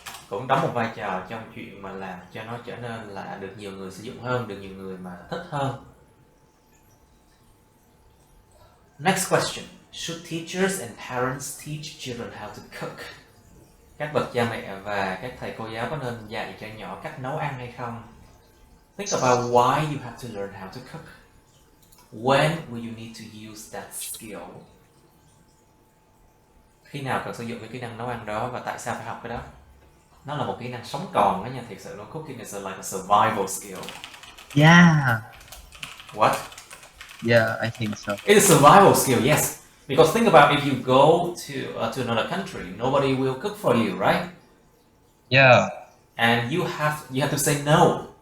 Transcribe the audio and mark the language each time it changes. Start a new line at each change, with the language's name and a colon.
Vietnamese: Cũng đóng một vai trò trong chuyện mà làm cho nó trở nên là được nhiều người sử dụng hơn, được nhiều người mà thích hơn.
English: Next question. Should teachers and parents teach children how to cook?
Vietnamese: Các bậc cha mẹ và các thầy cô giáo có nên dạy cho nhỏ cách nấu ăn hay không?
English: Think about why you have to learn how to cook. When will you need to use that skill?
Vietnamese: Khi nào cần sử dụng cái kỹ năng nấu ăn đó và tại sao phải học cái đó? Nó là một kỹ năng sống còn đó nha, thiệt sự luôn.
English: Cooking is like a survival skill. Yeah. What? Yeah, I think so. It is a survival skill, yes. Because think about if you go to another country, nobody will cook for you, right? Yeah. And you have to say no.